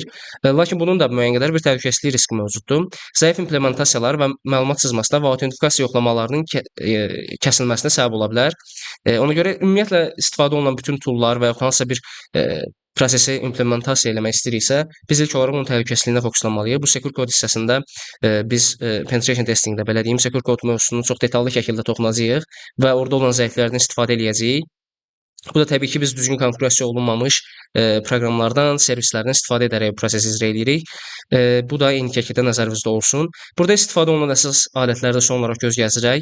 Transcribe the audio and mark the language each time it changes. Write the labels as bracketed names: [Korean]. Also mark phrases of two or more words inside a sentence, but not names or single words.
[Azerbaijani] Lakin bunun da müəyyən qədər bir təhlükəsizlik riski mövcuddur. Zəif implementasiyalar və məlumat sızmasına və autentikasiya yoxlamalarının kəsilməsinə səbəb ola bilər. Ona görə ümumiyyətlə istifadə olunan bütün toollar və yaxud hansısa bir prosesi implementasiya eləmək istəyiriksə, biz ilk olaraq onun təhlükəsizliyinə fokuslanmalıyıq. Bu [English] secure code [Azerbaijani] hissəsində biz [English] penetration testingdə [Azerbaijani] belə deyim, [English] secure code [Azerbaijani] mövzusunu çox detallı şəkildə toxunacağıq və orada olan zəiflərdən istifadə eləyəcəyik. Bu da təbii ki, biz düzgün konfigurasiya olunmamış proqramlardan, servislərdən istifadə edərək prosesi icra edirik. Bu da eyni şəkildə nəzərinizdə olsun. Burada istifadə olunan əsas alətlərdə son olaraq göz gəzdirək.